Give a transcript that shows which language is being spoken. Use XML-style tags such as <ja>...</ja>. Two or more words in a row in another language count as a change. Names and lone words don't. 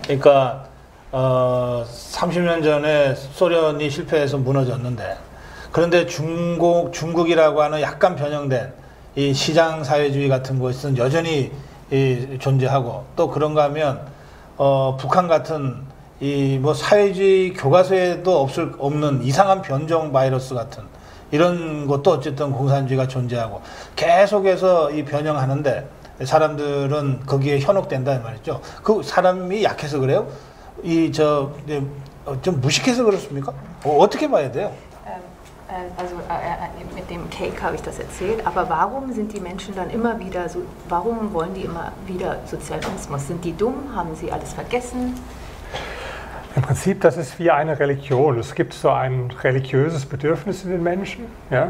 <ko>그러니까 30년 전에 소련이 실패해서 무너졌는데, 그런데 중국이라고 하는 약간 변형된 이 시장 사회주의 같은 것은 여전히 존재하고, 또 그런가 하면 북한 같은 이 뭐 사회주의 교과서에도 없는 이상한 변종 바이러스 같은 이런 것도 어쨌든 공산주의가 존재하고 계속해서 이 변형하는데 사람들은 거기에 현혹된다 말이죠. 그 사람이 약해서 그래요? 좀 무식해서 그렇습니까? 어떻게 봐야 돼요?</ko> <de>Also mit dem Cake habe ich das erzählt, aber warum sind die Menschen dann immer wieder so, warum wollen die immer wieder Sozialismus? Sind die dumm? Haben sie alles vergessen? Im Prinzip, das ist wie eine Religion. Es gibt so ein religiöses Bedürfnis in den Menschen, ja?</de>